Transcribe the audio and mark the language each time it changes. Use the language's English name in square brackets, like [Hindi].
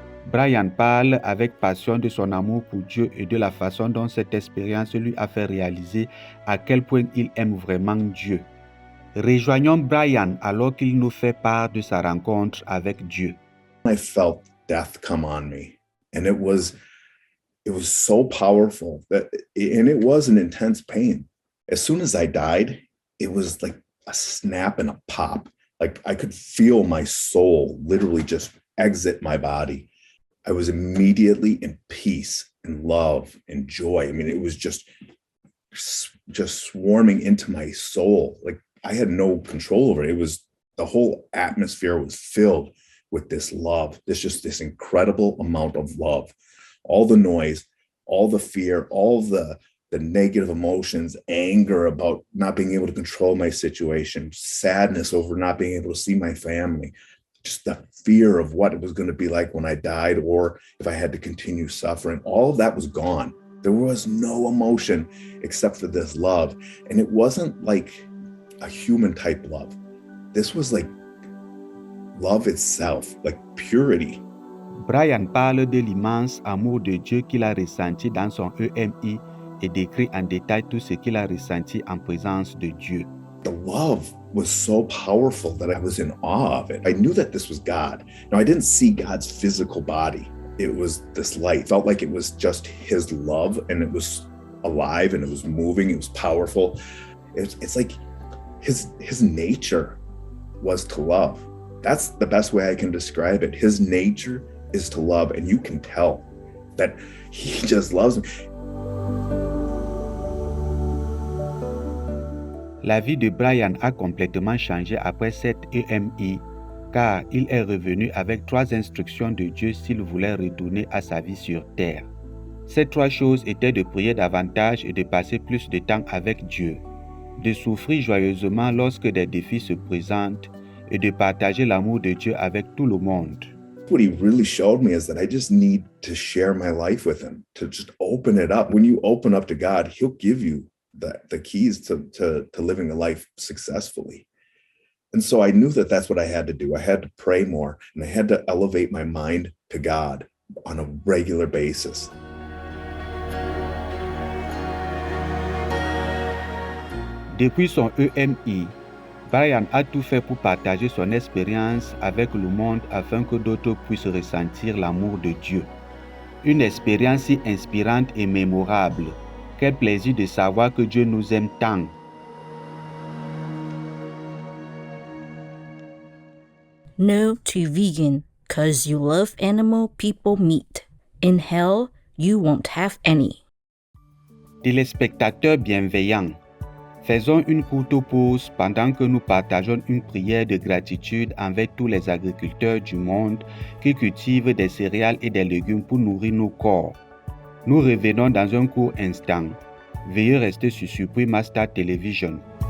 [French] Brian parle avec passion de son amour pour Dieu et de la façon dont cette expérience lui a fait réaliser à quel point il aime vraiment Dieu. Rejoignons Brian alors qu'il nous fait part de sa rencontre avec Dieu. [English] I felt death come on me. And it was so powerful and it was an intense pain. As soon as I died, it was like a snap and a pop. Like I could feel my soul literally just exit my body. I was immediately in peace and love and joy. I mean, it was just swarming into my soul. Like I had no control over it. It was the whole atmosphere was filled with this love. There's just this incredible amount of love. All the noise, all the fear, all the negative emotions, anger about not being able to control my situation, sadness over not being able to see my family, just the fear of what it was going to be like when I died or if I had to continue suffering. All of that was gone. There was no emotion except for this love. And it wasn't like a human type love. This was like love itself, like purity. [French] Brian parle de l'immense amour de Dieu qu'il a ressenti dans son EMI et décrit en détail tout ce qu'il a ressenti en présence de Dieu. [English] The love was so powerful that I was in awe of it. I knew that this was God. Now, I didn't see God's physical body. It was this light. It felt like it was just his love, and it was alive, and it was moving. It was powerful. It's like his nature was to love. That's the best way I can describe it. His nature is to love, and you can tell that he just loves me. [French] La vie de Brian a complètement changé après cette EMI, car il est revenu avec 3 instructions de Dieu s'il voulait retourner à sa vie sur terre. Ces 3 choses étaient de prier davantage et de passer plus de temps avec Dieu, de souffrir joyeusement lorsque des défis se présentent et de partager l'amour de Dieu avec tout le monde. [English] What he really showed me is that I just need to share my life with him, to just open it up. When you open up to God, he'll give you the keys to living a life successfully. And so I knew that that's what I had to do. I had to pray more, and I had to elevate my mind to God on a regular basis. [French] Depuis son EMI, Brian a tout fait pour partager son expérience avec le monde afin que d'autres puissent ressentir l'amour de Dieu. Une expérience si inspirante et mémorable. Quel plaisir de savoir que Dieu nous aime tant. [English] No to vegan, 'cause you love animal people meat. In hell, you won't have any. [French] Téléspectateurs bienveillants, faisons une courte pause pendant que nous partageons une prière de gratitude envers tous les agriculteurs du monde qui cultivent des céréales et des légumes pour nourrir nos corps. Nous revenons dans un court instant. Veuillez rester sur Supreme Master Television.